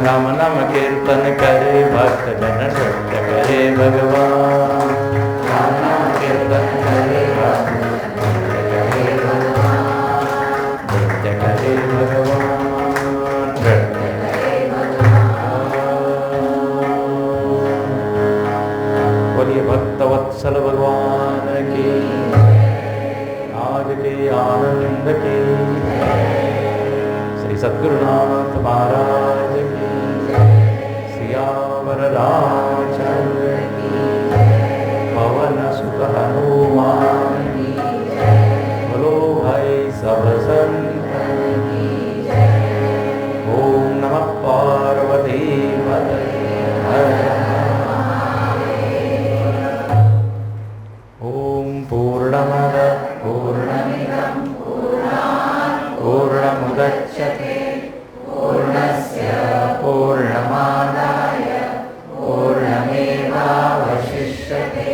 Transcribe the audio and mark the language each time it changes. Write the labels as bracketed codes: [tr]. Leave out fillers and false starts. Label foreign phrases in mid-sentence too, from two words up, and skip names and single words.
[hi] राम नाम कीर्तन करे भक्त जन नृत्य करे भगवान, राम नाम कीर्तन करे भक्त नृत्य करे भगवान, नृत्य करे भगवान, नृत्य करे भगवान। बोलिए भक्तवत्सल भगवान की, आज के आनंद की, श्री सद्गुरुनाथ महाराज की, सियावर रामचंद्र की, पवन सुत हनुमान की, बोलो भाई सब संतन की। [sa] ओम नमः पार्वती पतये हर ओम पूर्णमद पूर्णमिदं पूर्णमुदच्यते पूर्णस्य पूर्णमादाय पूर्णमेवावशिष्यते।